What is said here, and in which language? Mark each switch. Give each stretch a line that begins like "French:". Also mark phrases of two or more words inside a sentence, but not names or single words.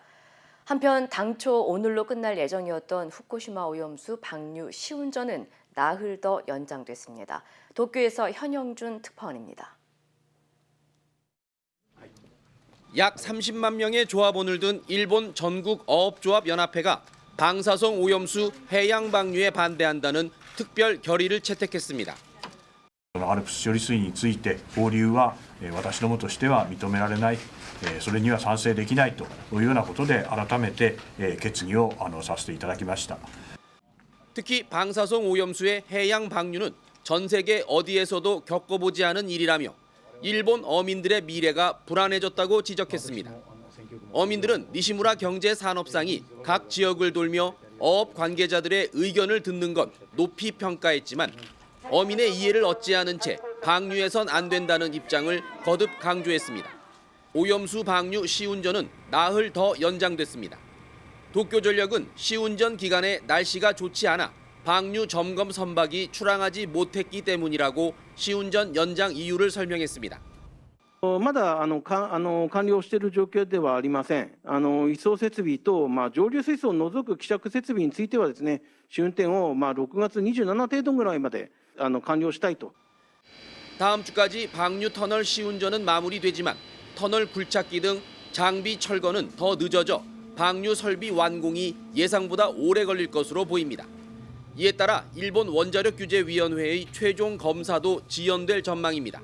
Korean: 한편 당초 오늘로 끝날 예정이었던 후쿠시마 오염수 방류 시운전은 나흘 더 연장됐습니다. 도쿄에서 현영준 특파원입니다. 약 30만 명의 조합원을 둔 일본 전국어업조합연합회가 방사성 오염수 해양 방류에 반대한다는 특별 결의를 채택했습니다.
Japanese: ALPS処理水について放流は私どもとしては認められない、それには賛成できないというようなことで改めて決議をさせていただきました。
Korean: 특히 방사성 오염수의 해양 방류는 전 세계 어디에서도 겪어보지 않은 일이라며 일본 어민들의 미래가 불안해졌다고 지적했습니다. 어민들은 니시무라 경제산업상이 각 지역을 돌며 어업 관계자들의 의견을 듣는 건 높이 평가했지만 어민의 이해를 얻지 않은 채 방류해선 안 된다는 입장을 거듭 강조했습니다. 오염수 방류 시운전은 나흘 더 연장됐습니다. 도쿄전력은 시운전 기간에 날씨가 좋지 않아 방류 점검 선박이 출항하지 못했기 때문이라고 시운전 연장 이유를 설명했습니다.
Japanese: まだ完了している状況ではありません。移送設備と上流水槽を除く希釈設備についてはですね、試運転を6月27程度ぐらいまで完了したいと。
Korean: 다음 주까지 방류 터널 시운전은 마무리되지만 터널 굴착기 등 장비 철거는 더 늦어져 방류 설비 완공이 예상보다 오래 걸릴 것으로 보입니다. 이에 따라 일본 원자력규제위원회의 최종 검사도 지연될 전망입니다.